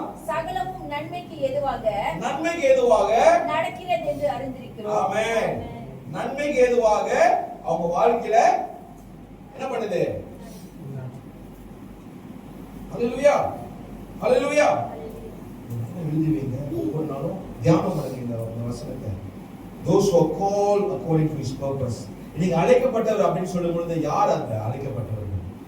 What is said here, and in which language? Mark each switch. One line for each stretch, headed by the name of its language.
Tamil: சகலமும் நன்மைக்கு ஏதுவாக நடக்கிறது என்று அறிந்திருக்கிறோம். ஆமென். நன்மைக்கு ஏதுவாக அவங்க வாழ்க்கையில என்ன பண்ணுது? ஹalleluya. ஹalleluya. எழுதிவீங்க. ஒவ்வொரு நாளும் தியானம் பண்ணுங்க இந்த வசனத்தை.
English: Those who are called according to his purpose.
Tamil: நீங்க அழைக்கப்பட்டவர் அப்படின்னு சொல்லும் பொழுது யார் அந்த அழைக்கப்பட்டவர்கள்?